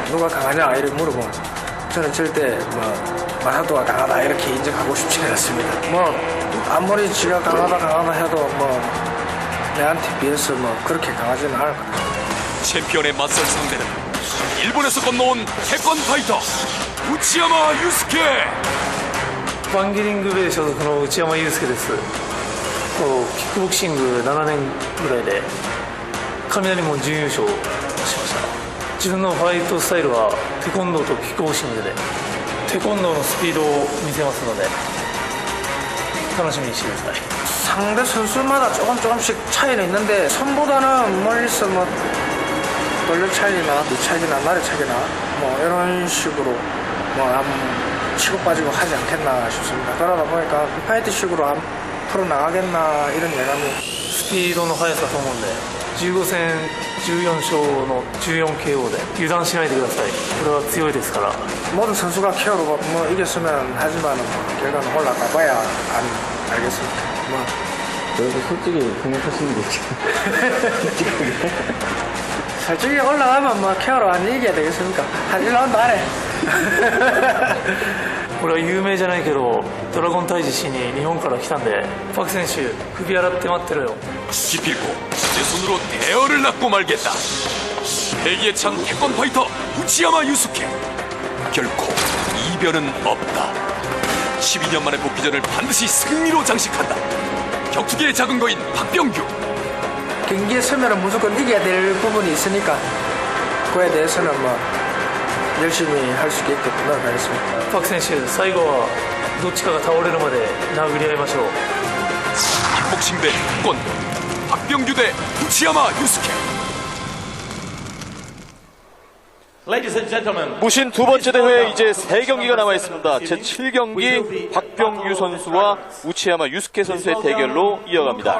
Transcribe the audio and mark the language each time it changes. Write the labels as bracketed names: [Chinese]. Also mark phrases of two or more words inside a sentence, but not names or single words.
[Korean] 누가 강하냐 이렇게 물어보면 저는 절대 마사토가 강하다 이렇게 인정하고 싶지 않았습니다. 아무리 지가 강하다 해도 내한테 비해서 그렇게 강하지는 않을 것 같아요. 챔피언의 맞설 상대는 일본에서 건너온 태권 파이터 우치야마 유스케. [Japanese] バンギリングベイ所属の内山裕介です。キックボクシング7年ぐらいで雷門準優勝しました。自分のファイトスタイルはテコンドーとキックボクシングでテコンドーのスピードを見せますので楽しみにしてください。 [Korean] 상대 선수마다 조금씩 차이는 있는데 손보다는 멀리서 돌려 차이나 니 차이나 나리 차이나 이런 식으로 치고 빠지고 하지 않겠나 싶습니다. 그러다 보니까 파이트식으로 앞으로 나가겠나 이런 예감이. [Japanese] スピードの速さと思うんで15戦14勝の 14KO で油断しないでください。これは強いですから。 [Korean] 모든 선수가 KO로 이겼으면 하지만 결과는 올라가봐야 알겠습니다. 그래도 솔직히 생각하시는 게 있죠. 솔직히 올라가면 KO로 안 이겨야 되겠습니까? 한 1라운드 안에. [Japanese] これは有名じゃないけどドラゴン退治しに日本から来たんでパク選手首洗って待ってろよ。 [Korean] 기필코 제 손으로 대어를 낳고 말겠다. 패기에 찬 태권 파이터 우치야마 유스케. 결코 이변은 없다. 12년 만의 복귀전을 반드시 승리로 장식한다. 격투기의 작은 거인 박병규. 경기에 서면 무조건 이겨야 될 부분이 있으니까 그에 대해서는 열심히 할 수 있게끔 노력하겠습니다. [Japanese] パク選手最後はどっちかが倒れるまで殴り合いましょう。 [Korean] 킥복싱 대 태권도 박병규 대 우치야마 유스케. 무신 두 번째 대회 이제 3경기가 남아 있습니다. 제 7경기 박병규 선수와 우치야마 유스케 선수의 대결로 이어갑니다.